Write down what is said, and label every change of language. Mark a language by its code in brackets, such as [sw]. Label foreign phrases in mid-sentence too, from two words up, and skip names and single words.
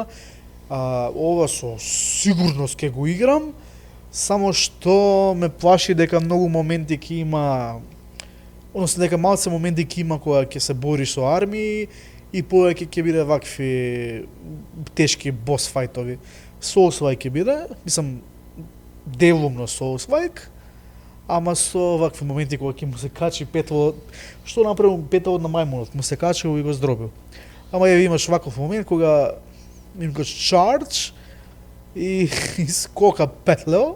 [mk] Ова со сигурност ќе го играм, само што ме плаши дека многу моменти ќе има, односно дека малце моменти ќе има кога ќе се бориш со армии и повеќе ќе биде вакви тешки бос фајтови. Souls-like ќе биде, мислам делумно Souls-like, ама со вакви моменти кога ќе му се качи петелот, што направил петелот на мајмунот, му се качил и го здробил. Ама ја имаш ваков момент кога им го charge и скока петлео.